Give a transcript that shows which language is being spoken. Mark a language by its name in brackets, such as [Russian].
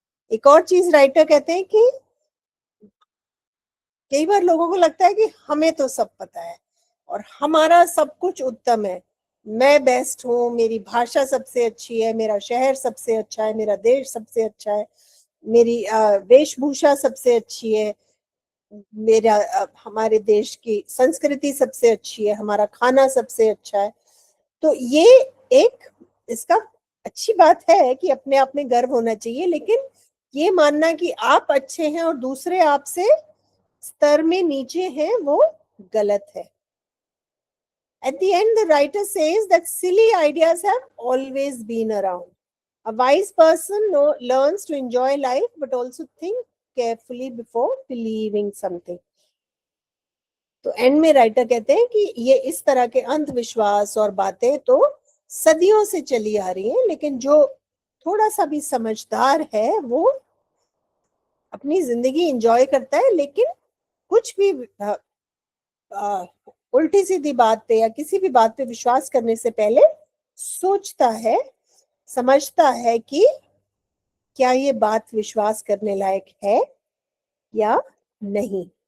[Hindi] एक और चीज राइटर कहते हैं कि कई बार लोगों को लगता है कि हमें तो सब पता है और हमारा सब कुछ उत्तम है, मैं बेस्ट हूँ, मेरी भाषा सबसे अच्छी है, मेरा शहर सबसे अच्छा है, मेरा देश सबसे अच्छा है, मेरी वेशभूषा सबसे अच्छी है, मेरा हमारे देश की संस्कृति सबसे अच्छी है, हमारा खाना सबसे अच्छा है. तो ये एक, इसका अच्छी बात है कि अपने आप में गर्व होना चाहिए, लेकिन ये मानना कि आप अच्छे हैं और दूसरे आपसे स्तर में नीचे हैं, वो गलत है. [English] At the end, the writer says that silly ideas have always been around. A wise person learns to enjoy life but also think carefully before believing something. [Hindi] तो एंड में राइटर कहते हैं कि ये इस तरह के अंधविश्वास और बातें तो सदियों से चली आ रही हैं, लेकिन जो थोड़ा सा भी समझदार है वो अपनी जिंदगी एंजॉय करता है, लेकिन कुछ भी उल्टी सीधी बात पे या किसी भी बात पे विश्वास करने से पहले सोचता है, समझता है कि क्या ये बात विश्वास करने लायक है या नहीं.